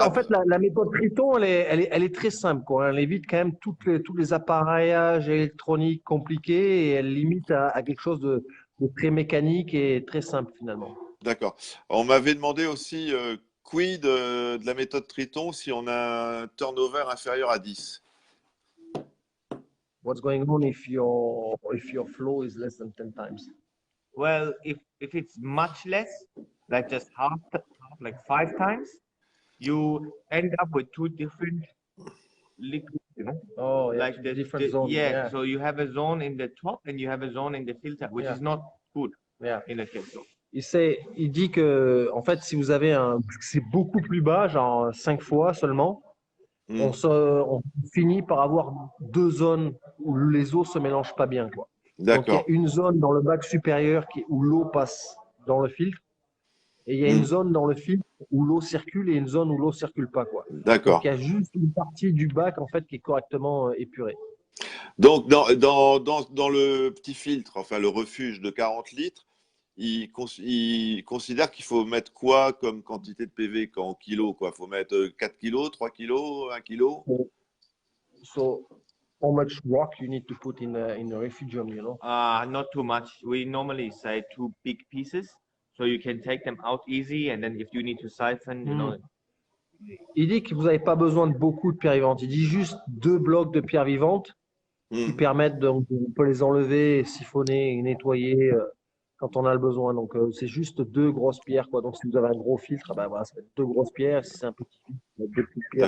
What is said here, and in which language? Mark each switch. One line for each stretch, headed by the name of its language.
French: en fait la méthode Triton, elle est très simple, quoi. Elle évite quand même tous les appareillages électroniques compliqués et elle limite à quelque chose de très mécanique et très simple finalement. d'accord. On m'avait demandé aussi, quid de la méthode Triton si on a un turnover inférieur à 10.
English: What's going on if your flow is less than 10 times? Well, if it's much less, like just half, like 5 times, you end up with 2 different liquids, you know. Oh, yeah, Like different zones. yeah, so you have a zone in the top and you have a zone in the filter, which Yeah. is not good Yeah. in a case. So.
French: Il dit que, en fait, si vous avez c'est beaucoup plus bas, genre 5 fois seulement, on finit par avoir 2 zones où les eaux se mélangent pas bien, quoi. Donc, il y a D'accord. une zone dans le bac supérieur où l'eau passe dans le filtre, et il y a une zone dans le filtre où l'eau circule et une zone où l'eau circule pas, quoi. D'accord. Donc, il y a juste une partie du bac, en fait, qui est correctement épurée. Donc, dans le petit filtre, enfin le refuge de 40 litres, il considère qu'il faut mettre quoi comme quantité de PV en kilos, quoi? Il faut mettre 4 kilos, 3 kilos, 1 kilo?
English: So, how much rock you need to put in a refugium, you know? Not too much. We normally say 2 big pieces, so you can take them out easy, and then if you need to siphon, you know.
French: Il dit que vous n'avez pas besoin de beaucoup de pierres vivantes. Il dit juste 2 blocs de pierres vivantes qui permettent on peut les enlever, siphonner et nettoyer quand on a le besoin. Donc c'est juste 2 grosses pierres, quoi. Donc si vous avez un gros filtre, ben voilà, ça va être 2 grosses pierres. Si c'est un petit filtre, ça va être 2 petites pierres.